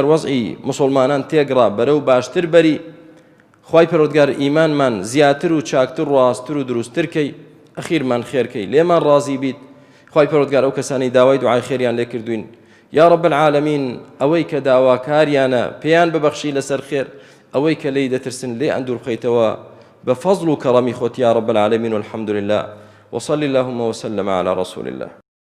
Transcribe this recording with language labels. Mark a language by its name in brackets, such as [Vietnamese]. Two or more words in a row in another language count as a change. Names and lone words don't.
[Central Kurdish] وەزعی مسلمانان تێگڕا بەرەو باشتر بەری خوای پەروەردگار ئیمانمان زیاتر و چاکتر و ڕاستتر و دروستتر کەی ئەخیرمان خێرکەی لێمان ڕازی بیت خوای پەروەردگار ئەو کەسانی داوای دوعای خێریان لێ کردوین [Arabic] یا رب العالمین [Central Kurdish] ئەوەی کە داواکاریانە پێیان ببەخشی لەسەر خێر ئەوەی کە لێی دەترسن لێ ئەندور بخەیتەوە [Arabic] بفضل وكرم [Central Kurdish] خوت [Arabic] يا رب العالمين والحمد لله وصلى اللهم وسلم على رسول الله